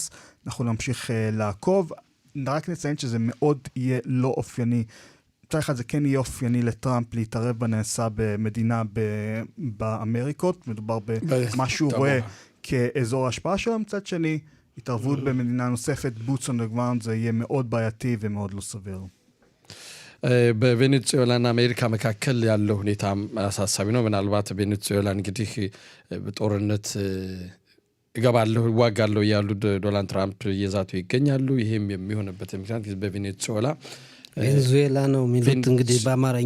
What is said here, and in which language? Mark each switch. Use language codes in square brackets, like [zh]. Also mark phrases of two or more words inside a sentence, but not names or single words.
[he] אנחנו נמשיך לעקוב. רק נציין שזה מאוד יהיה לא אופייני. מצד אחד זה כן יהיה אופייני לטראמפ להתערב בנעשה במדינה באמריקות, מדובר במה שהוא רואה כאזור ההשפעה שלו. מצד שני, התערבות במדינה נוספת, [en] boots on the ground, [he] זה יהיה מאוד בעייתי ומאוד לא סביר. [am] በቬኔዙዌላና አሜሪካ መካከል ያለው ሁኔታ አሳሳቢ ነው። ምናልባት ቬኔዙዌላ እንግዲህ በጦርነት ይገባሉ ዋጋለው ያሉ ዶናልድ ትራምፕ እየዛቱ ይገኛሉ። ይሄም የሚሆንበት ምክንያት በቬኔዙዌላ ቬኔዙዌላ ነው የሚሉት እንግዲህ በአማርኛ